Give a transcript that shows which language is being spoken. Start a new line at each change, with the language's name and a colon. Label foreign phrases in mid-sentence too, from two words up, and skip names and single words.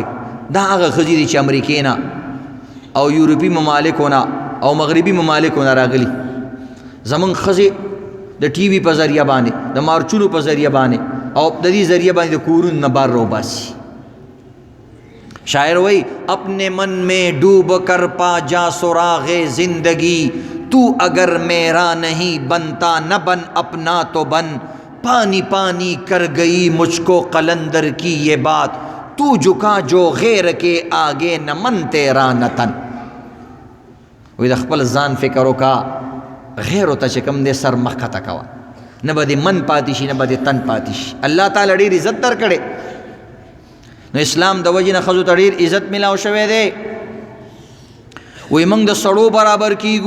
Pashto: دا هغه ښځې دي چې امریکې نه او یورپي ممالکو نه او مغربي ممالکو نه راغلي. زمونږ ښځې د ټي وي په ذریعه باندې، د مارچونو په ذریعه باندې او د دې ذریعه باندې د کورونو نه بار روباسي. شاعر وایي
Urdu: اپنے من میں ڈوب کر پا جا سراغ زندگی، تو اگر میرا نہیں بنتا نہ بن اپنا تو بن، پانی پانی کر گئی مجھ کو قلندر کی یہ بات، تو جھکا جو غیر کے آگے نہ من تیرا نہ تن.
Pashto: وی د خپل ځان فکر وکا، غیر ته چې کوم دی سر مخکته کوه، نه به دې من پاتې شي نه به دې تن پاتې شي. الله تعالی ډېر عزت درکړی. نو اسلام د وجې نه ښځو ته ډېر عزت میلاو شوی دی. وی موږ د سړو برابر کیږو.